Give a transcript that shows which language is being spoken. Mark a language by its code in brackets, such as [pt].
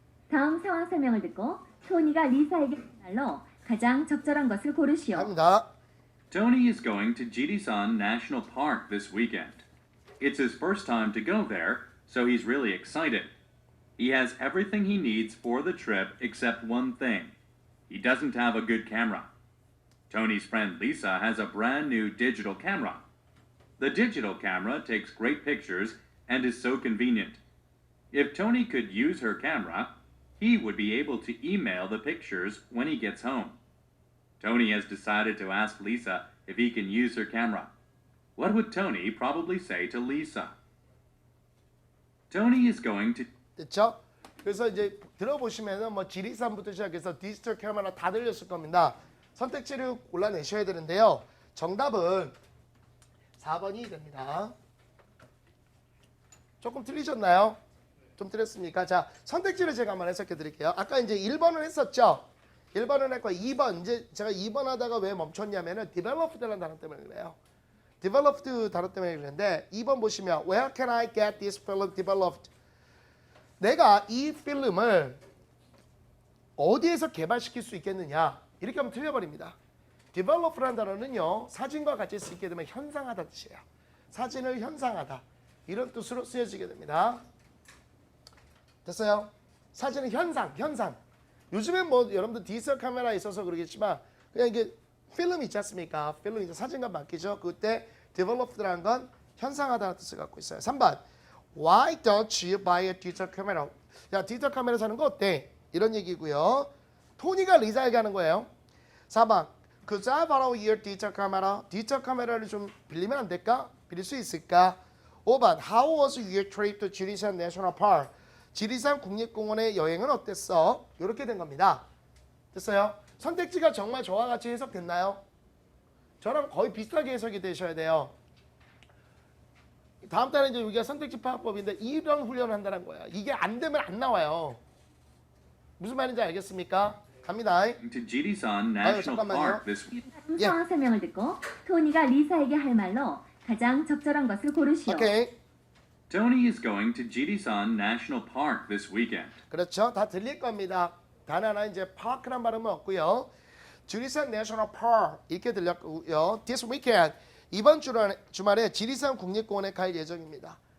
[ko] 다음 상황 설명을 듣고 토니가 리사에게 말로 가장 적절한 것을 고르시오. 갑니다. [en] Tony is going to Jidisan National Park this weekend. It's his first time to go there, so he's really excited. He has everything he needs for the trip except one thing. He doesn't have a good camera. Tony's friend Lisa has a brand new digital camera. The digital camera takes great pictures and is so convenient. If Tony could use her camera, he would be able to email the pictures when he gets home. Tony has decided to ask Lisa if he can use her camera. What would Tony probably say to Lisa? Tony is going to... [ko] 됐죠? 그래서 이제 들어보시면은 뭐 지리산부터 시작해서 디지털 카메라 다 들렸을 겁니다. 선택지를 골라내셔야 되는데요. 정답은 4번이 됩니다. 조금 틀리셨나요? 좀 틀렸습니까? 자, 선택지를 제가 한번 해석해 드릴게요. 아까 이제 1번을 했었죠? 1번을 했고 2번, 이제 제가 2번 하다가 왜 멈췄냐면은 developed라는 단어 때문에 그래요. [en] developed [ko] 단어 때문에 그랬는데 2번 보시면 [en] Where can I get this film developed? [ko] 내가 이 필름을 어디에서 개발시킬 수 있겠느냐? 이렇게 하면 틀려버립니다. develop라는 단어는요. 사진과 같이 쓰이게 되면 현상하다 뜻이에요. 사진을 현상하다. 이런 뜻으로 쓰여지게 됩니다. 됐어요? 사진은 현상. 요즘엔 뭐 여러분들 디지털 카메라에 있어서 그러겠지만 그냥 이게 필름 있지 않습니까? 필름 이제 사진과 맡기죠. 그때 developed라는 건 현상하다는 뜻을 갖고 있어요. 3번. [en] Why don't you buy a digital camera? [ko] 야, 디지털 카메라 사는 거 어때? 이런 얘기고요. 토니가 리사에게 하는 거예요. [en] 4번. Could I borrow your digital camera? [ko] 디지털 카메라를 좀 빌리면 안 될까? 빌릴 수 있을까? 5번. [en] How was your trip to 지리산 National Park? [ko] 지리산 국립공원의 여행은 어땠어? 이렇게 된 겁니다. 됐어요? 선택지가 정말 저와 같이 해석됐나요? 저랑 거의 비슷하게 해석이 되셔야 돼요. 다음 달에 이제 우리가 선택지 파악법인데 이런 훈련을 한다는 거야. 이게 안 되면 안 나와요. 무슨 말인지 알겠습니까? 갑니다. [en] To Jidisan National [ko] 잠깐만요. [en] Park this week. [ko] 다음 예. 상황 설명을 듣고 토니가 리사에게 할 말로 가장 적절한 것을 고르시오. 오케이. [en] Tony is going to Jidisan National Park this weekend. [ko] 그렇죠. 다 들릴 겁니다. 단 하나 이제 파크란 발음은 없고요. 지리산 내셔널 파크 이렇게 들렸고요. [en] This weekend [ko] 이번 주말에 지리산 국립공원에 갈 예정입니다.